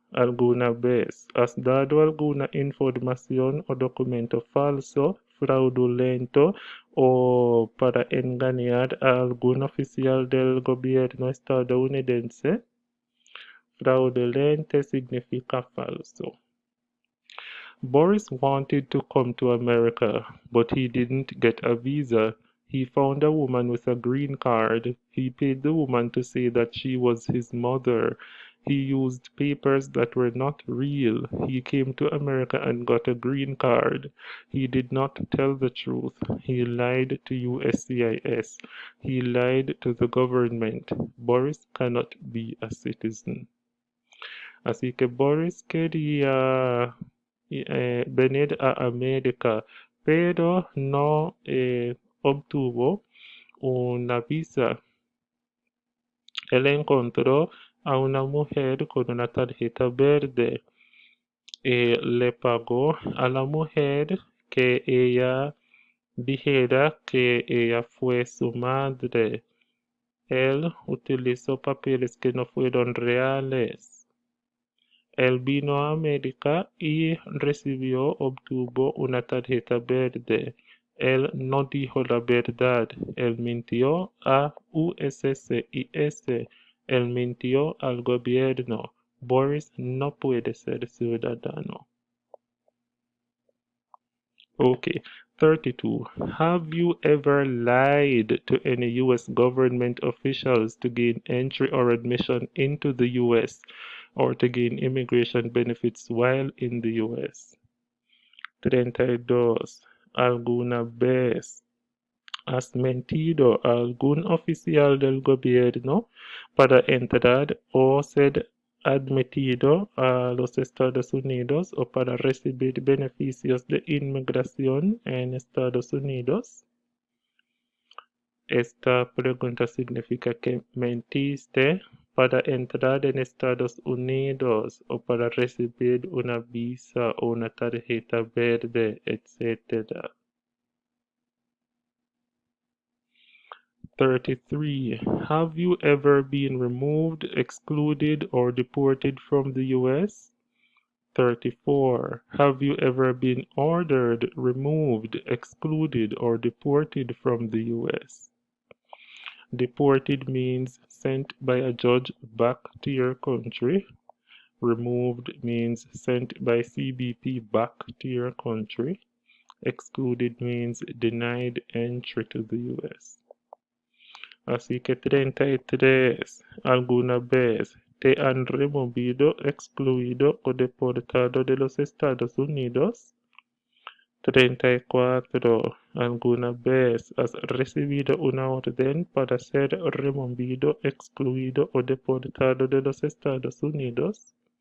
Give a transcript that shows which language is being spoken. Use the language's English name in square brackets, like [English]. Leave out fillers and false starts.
[Spanish] ¿Alguna vez has dado alguna información o documento falso, fraudulento o para engañar a algún oficial del gobierno estadounidense. Fraudulente significa falso. [English] Boris wanted to come to America, but he didn't get a visa. He found a woman with a green card. He paid the woman to say that she was his mother. He used papers that were not real. He came to America and got a green card. He did not tell the truth. He lied to USCIS. He lied to the government. Boris cannot be a citizen. [Spanish] Así que Boris quería venir a América, pero no obtuvo una visa. Él encontró a una mujer con una tarjeta verde. Le pagó a la mujer que ella dijera que ella fue su madre. Él utilizó papeles que no fueron reales. Él vino a América y obtuvo una tarjeta verde. Él no dijo la verdad. Él mintió a USCIS. Él mintió al gobierno. Boris no puede ser ciudadano. [English] Okay. 32. Have you ever lied to any U.S. government officials to gain entry or admission into the U.S. or to gain immigration benefits while in the U.S.? 32. [Spanish] ¿Alguna vez has mentido a algún oficial del gobierno para entrar o ser admitido a los Estados Unidos o para recibir beneficios de inmigración en Estados Unidos? Esta pregunta significa que mentiste para entrar en Estados Unidos o para recibir una visa o una tarjeta verde, etc. 33. [English] Have you ever been removed, excluded, or deported from the U.S.? 34. Have you ever been ordered, removed, excluded, or deported from the U.S.? Deported means sent by a judge back to your country. Removed means sent by CBP back to your country. Excluded means denied entry to the U.S. [Spanish] Así que 33. ¿Alguna vez te han removido, excluido o deportado de los Estados Unidos? 34. ¿Alguna vez has recibido una orden para ser removido, excluido o deportado de los Estados Unidos?